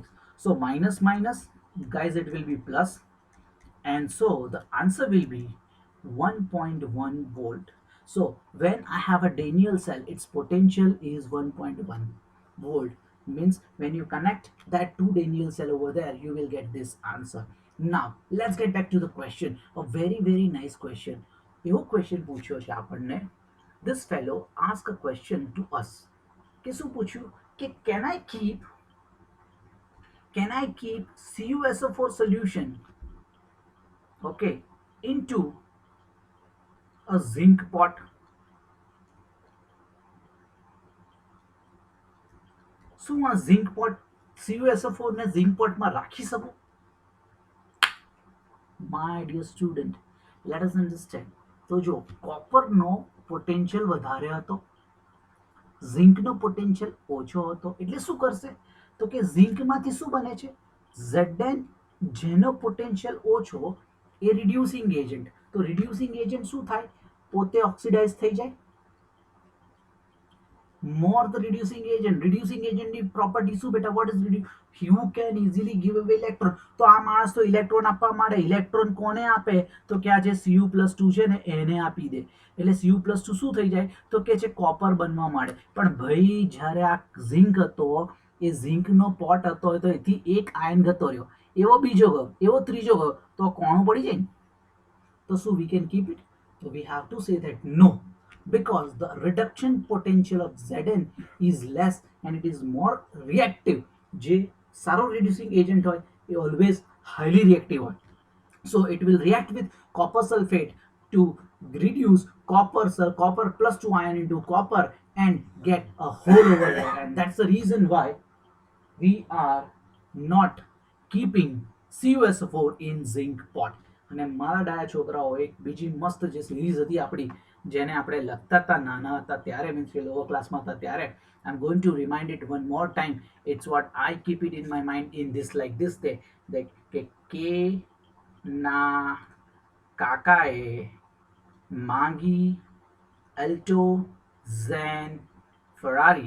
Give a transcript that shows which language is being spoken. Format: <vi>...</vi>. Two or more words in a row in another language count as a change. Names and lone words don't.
<en>So minus minus, guys, it will be plus, and so the answer will be 1.1 volt. So when I have a Daniell cell, its potential is 1.1 volt. Means when you connect that two Daniell cell over there, you will get this answer. Now let's get back to the question. A very very nice question.</en> <gu>એવો ક્વેશ્ચન પૂછ્યો છે આપણને.</gu> <en>This fellow asked a question to us.</en> <gu>કે શું પૂછ્યું કે</gu> <en>can I keep CuSO4 solution, okay, into a zinc pot?</en> <gu>શું આ</gu> <en>zinc pot</en> <gu>CuSO4 ને ઝિંક પોટમાં રાખી શકું?</gu> <en>My dear student, let us understand.</en> <gu>તો જો કોપરનો પોટેન્શિયલ વધારે હતો, ઝિંકનો પોટેન્શિયલ ઓછો હતો, એટલે શું કરશે તો કે ઝિંકમાંથી શું બને છે Zn, જેનો પોટેન્શિયલ ઓછો એ</gu> <en>reducing agent.</en> <gu>તો</gu> <en>reducing agent</en> <gu>શું થાય, પોતે ઓક્સિડાઇઝ થઈ જાય.</gu> <en>More the reducing agent</en> <gu>ની પ્રોપર્ટી શું બેટા?</gu> <en>what is you can easily give away electron.</en> <gu>તો આ માણસ તો ઇલેક્ટ્રોન આપવા માંડે. ઇલેક્ટ્રોન કોને આપે તો કે આ જે Cu+2 છે ને એને આપી દે. એટલે Cu+2 શું થઈ જાય તો કે છે કોપર બનવા માંડે. પણ ભાઈ જ્યારે આ ઝિંક હતો, એ ઝિંકનો પોટ હતો તો એથી એક આયન જતો રહ્યો, એવો બીજો ગયો, એવો ત્રીજો ગયો, તો કોણું પડી જાય ને. તો શું</gu> <en>we can keep it? So we have to say that no, because the reduction potential of Zn is less and it is more reactive.</en> <gu>જે સારો reducing agent હોય એ</gu> <en>always highly reactive</en> <gu>હોય.</gu> <en>So it will react with copper sulfate to reduce copper plus 2 ion into copper and get a hole over there. And that's the reason why we are not keeping CuSO4 in zinc pot.</en> <gu>અને મારા ડાયા છોકરાઓ એક બીજી મસ્ત જે સિરીઝ હતી આપણી, જેને આપણે લખતા હતા નાના હતા ત્યારે, મીન્સ કે લોઅર ક્લાસમાં હતા ત્યારે.</gu> <en>I am going to remind it one more time. It's what I keep it in my mind in this like this</en> <gu>તે કે ના કાકાએ માંગી એલ્ટો ઝેન ફરારી.</gu>